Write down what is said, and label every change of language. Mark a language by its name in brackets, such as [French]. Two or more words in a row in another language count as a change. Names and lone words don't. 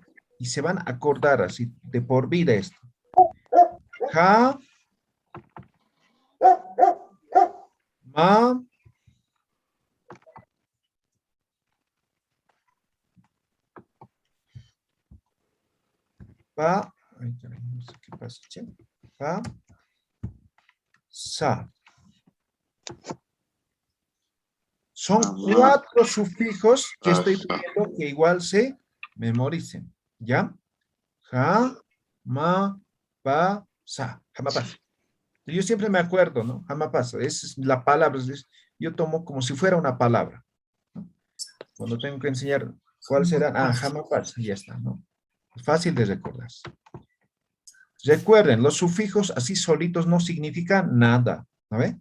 [Spanish] Y se van a acordar así de por vida esto. [Aymara] Ja, ma, pa, [Spanish] ay, caray, no sé qué pasa, ¿sí? [Aymara] Pa, sa. [Spanish] Son 4 sufijos que estoy pidiendo que igual se memoricen, ¿ya? [Aymara] Ja, ma, pa, sa. Jamapasa. [Spanish] Yo siempre me acuerdo, ¿no? Jamapasa. Esa es la palabra. Yo tomo como si fuera una palabra, ¿no? Cuando tengo que enseñar cuál será. Ah, jamapasa. Ya está, ¿no? Fácil de recordar. Recuerden, los sufijos así solitos no significan nada, ¿no ve?